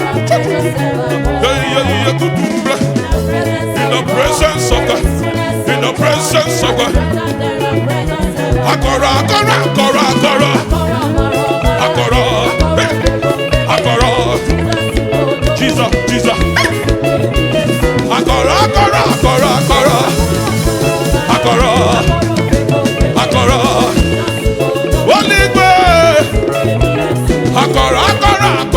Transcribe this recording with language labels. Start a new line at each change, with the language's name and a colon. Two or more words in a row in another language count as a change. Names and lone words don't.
English: Yeah, yeah, yeah, good. In the presence of God, in the presence of God.
Igbo: Akọrọ, akọrọ, akọrọ, akọrọ. Akọrọ. Hey. Akọrọ. Jesus, Jesus. Hey. Akọrọ, akọrọ, akọrọ, akọrọ. Akọrọ. Akọrọ. Oligwe. Akọrọ, akọrọ.